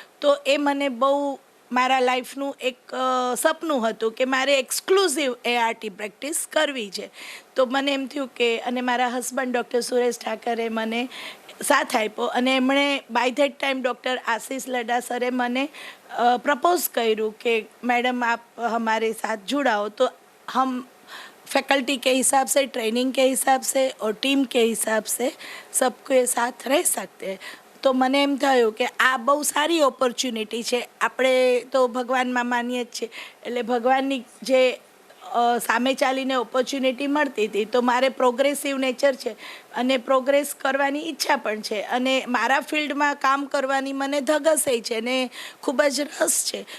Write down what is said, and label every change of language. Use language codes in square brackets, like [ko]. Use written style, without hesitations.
[gu] તો એ મને બહુ મારા લાઈફનું એક સપનું હતું કે મારે એક્સક્લુઝિવ એઆરટી પ્રેક્ટિસ કરવી છે. તો મને એમ થયું કે, અને મારા હસબન્ડ ડૉક્ટર સુરેશ ઠાકરે મને સાથ આપ્યો અને એમણે બાય ધેટ ટાઈમ ડૉક્ટર આશીષ લડા સરે મને પ્રપોઝ કર્યું કે [hi] मैडम आप हमारे साथ जुड़ाओ. तो हम फैकल्टी के हिसाब से, ट्रेनिंग के हिसाब से और टीम के हिसाब से सबके साथ रह सकते हैं. [gu] તો મને એમ થયું કે આ બહુ સારી ઓપોર્ચ્યુનિટી છે. આપણે તો ભગવાનમાં માનીએ જ છીએ, એટલે ભગવાનની જે સામે ચાલીને ઓપોર્ચ્યુનિટી મળતી હતી, તો મારે પ્રોગ્રેસિવ નેચર છે અને પ્રોગ્રેસ કરવાની ઈચ્છા પણ છે અને મારા ફિલ્ડમાં કામ કરવાની મને ધગશે છે અને ખૂબ જ રસ છે.